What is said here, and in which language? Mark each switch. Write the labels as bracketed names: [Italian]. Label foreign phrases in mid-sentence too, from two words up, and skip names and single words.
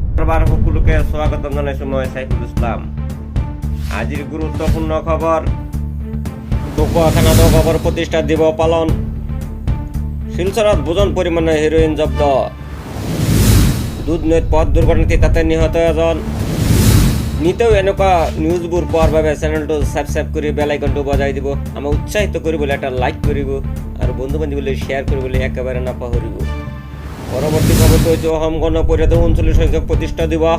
[Assamese] আবার সকলকে স্বাগতম জানাইছো মই সাইফুল ইসলাম। আজির গুরুত্বপূর্ণ খবর, ডুকুয়া থানাত খবর প্রতিষ্ঠা দিবস পালন, শিলচৰত ভোজন পরিমাণে হেরোইন জব্দ, দুধনৈত পথ দুর্ঘটনাতে তাতে নিহত এজন। নিতেও এনেকুৱা নিউজবোৰ পোৱাৰ বাবে চেনেলটো সাবস্ক্রাইব কৰি বেল আইকনটো বজাই দিব, আমাক উৎসাহিত কৰিবলৈ এটা লাইক কৰিব আৰু বন্ধু বান্ধৱীলৈ শ্বেয়াৰ কৰিবলৈ একেবাৰে নাপাহৰিব। পৰৱৰ্তী খবৰটো হৈছে অসম গণ পৰিষদৰ 39 সংখ্যক প্ৰতিষ্ঠা দিৱস।